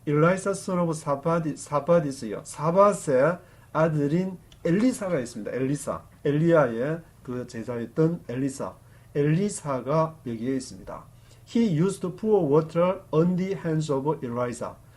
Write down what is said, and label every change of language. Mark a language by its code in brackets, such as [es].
[en] Elisha son of Shaphat is here. [ko] 사밧의 아들인 엘리사가 있습니다. 엘리야의 그 제자였던 엘리사가 여기에 있습니다. [en] He used to pour water on the hands of Elisha.